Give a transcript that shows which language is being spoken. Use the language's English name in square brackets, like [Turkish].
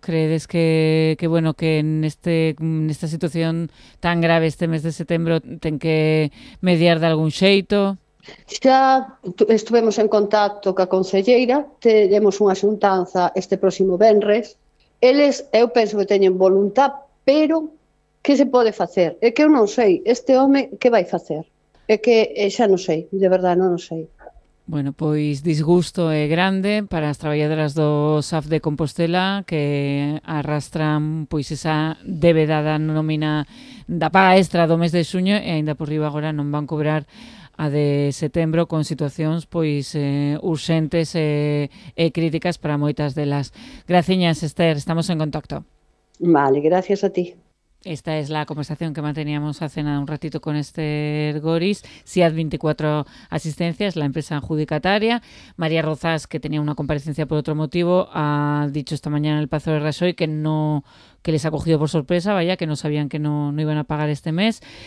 [Galician] Credes que nesta situación tan grave este mes de setembro ten que mediar de algún xeito? Xa estuvemos en contacto coa concelleira, teremos unha xuntanza este próximo venres. Eles, eu penso que teñen voluntad, pero que se pode facer? É que eu non sei, este home que vai facer? É que xa non sei, de verdade non sei. Bueno, pois disgusto é grande para as traballadoras do SAF de Compostela que arrastran pois esa débeda da nómina da paga extra do mes de xuño e aínda por riba agora non van cobrar a de setembro con situacións pois urxentes e críticas para moitas delas. Graciñas, Esther, estamos en contacto. Vale, gracias a ti. [Spanish] Esta es la conversación que manteníamos hace nada un ratito con Esther Goris, SIAD 24 Asistencias, la empresa adjudicataria. María Rozas, que tenía una comparecencia por otro motivo, ha dicho esta mañana en el Pazo de Rajoy que les ha cogido por sorpresa, vaya, que no sabían que no iban a pagar este mes,